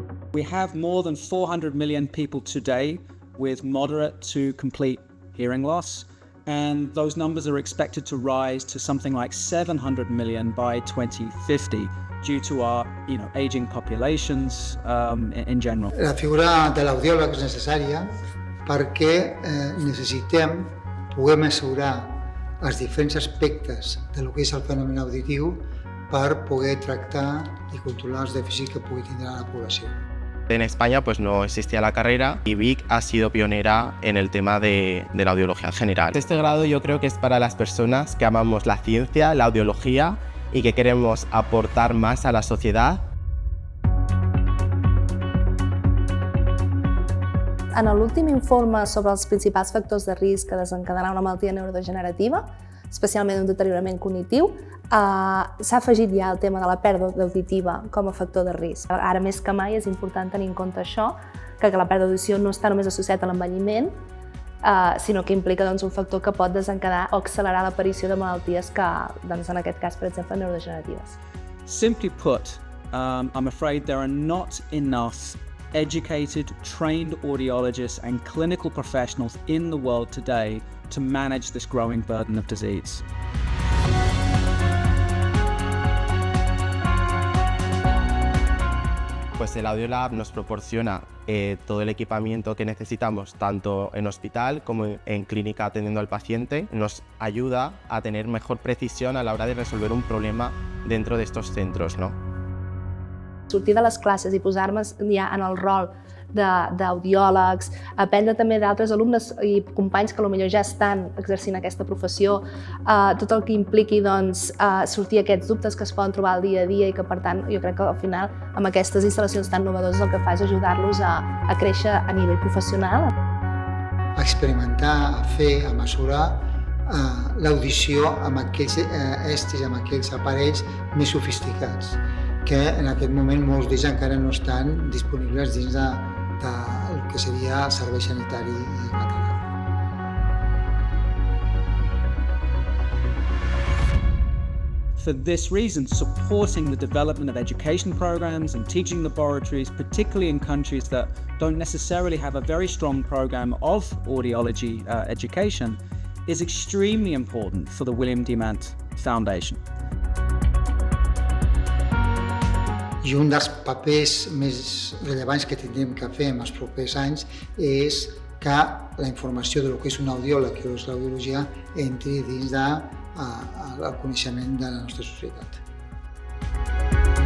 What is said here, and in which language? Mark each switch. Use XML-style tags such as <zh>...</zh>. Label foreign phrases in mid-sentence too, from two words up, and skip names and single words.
<en>We have more than 400 million people today with moderate to complete hearing loss, and those numbers are expected to rise to something like 700 million by 2050 due to our aging populations in general.</en> <ca>La figura de l'audiòleg és necessària perquè necessitem poder mesurar els diferents aspectes de lo que és el fenomen auditiu per poder tractar i controlar els dèficits que pugui tindre la població.</ca> <es>En España pues no existía la carrera y Vic ha sido pionera en el tema de la audiología general. Este grado yo creo que es para las personas que amamos la ciencia, la audiología y que queremos aportar más a la sociedad.</es> <ca>En l'últim informe sobre els principals factors de risc que desencadenar una malaltia neurodegenerativa, especialment un deteriorament cognitiu, s'ha afegit ja el tema de la pèrdua auditiva com a factor de risc. Ara més que mai és important tenir en compte això, que la pèrdua d'audició no està només associat a l'envelliment, sinó que implica un factor que pot desencadenar o accelerar l'aparició de malalties que, en aquest cas, per exemple, neurodegeneratives.</ca> <en>Simply put, I'm afraid there are not enough educated, trained audiologists and clinical professionals in the world today to manage this growing burden of disease.</en> <es>Pues el Audiolab nos proporciona todo el equipamiento que necesitamos, tanto en hospital como en clínica atendiendo al paciente. Nos ayuda a tener mejor precisión a la hora de resolver un problema dentro de estos centros, ¿no?</es> <ca>Sortir de les classes i posar-me ja en el rol d'audiòlegs, aprendre també d'altres alumnes i companys que potser ja estan exercint aquesta professió, tot el que impliqui sortir aquests dubtes que es poden trobar al dia a dia i que, per tant, jo crec que al final amb aquestes instal·lacions tan novedoses el que fa és ajudar-los a créixer a nivell professional. A experimentar, a fer, a mesurar l'audició amb aquells estris, amb aquells aparells més sofisticats, que en aquest moment molts d'ells encara no estan disponibles dins del que seria el servei sanitari català.</ca> <en>For this reason, supporting the development of education programs and teaching laboratories, particularly in countries that don't necessarily have a very strong program of audiology education, is extremely important for the William Demant Foundation.</en> <ca>I un dels papers més rellevants que tindrem que fer en els propers anys és que la informació del que és un audiòleg i l'audiologia entri dins del coneixement de la nostra societat.</ca>